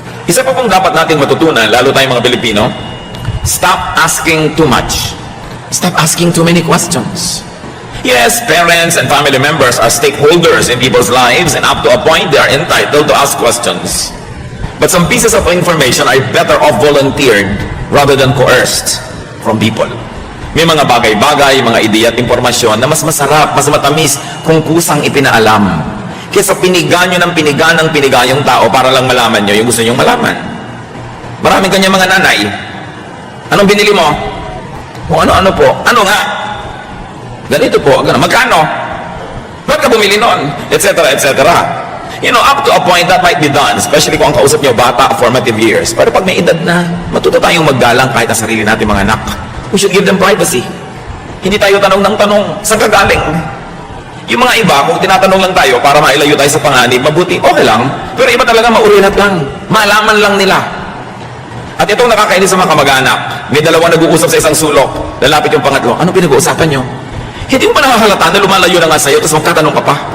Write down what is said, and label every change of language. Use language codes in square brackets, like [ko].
[tl] Isa pa pong dapat natin matutunan, lalo tayong mga Pilipino, [en] stop asking too much. Stop asking too many questions. Yes, parents and family members are stakeholders in people's lives, and up to a point, they are entitled to ask questions. But some pieces of information are better off volunteered rather than coerced from people. [tl] May mga bagay-bagay, mga ideya at impormasyon na mas masarap, mas matamis kung kusang ipinaalam. Kesa piniga nyo ng piniga yung tao para lang malaman nyo yung gusto nyong malaman. Maraming kanya mga nanay. Anong binili mo? O ano po? Ano nga? Ganito po. Magkano? Ba't ka bumili nun? Etc. etc. [en] You know, up to a point that might be done, especially [tl] kung ang kausap nyo bata, [en] formative years. [tl] Pero pag may edad na, matuto tayong maggalang kahit sa sarili natin mga anak. [en] We should give them privacy. [tl] Hindi tayo tanong ng tanong, saan ka galing? Yung mga iba, kung tinatanong lang tayo para mailayo tayo sa panganib, mabuti, okay lang. Pero iba talaga maurinat lang. Malaman lang nila. At itong nakakainis sa mga kamag-anak, may dalawa nag-uusap sa isang sulok. Lalapit yung pangatlo, ano pinag-uusapan nyo? Hindi mo pa nakahalata na lumalayo na nga sa'yo, tapos magtatanong ka pa.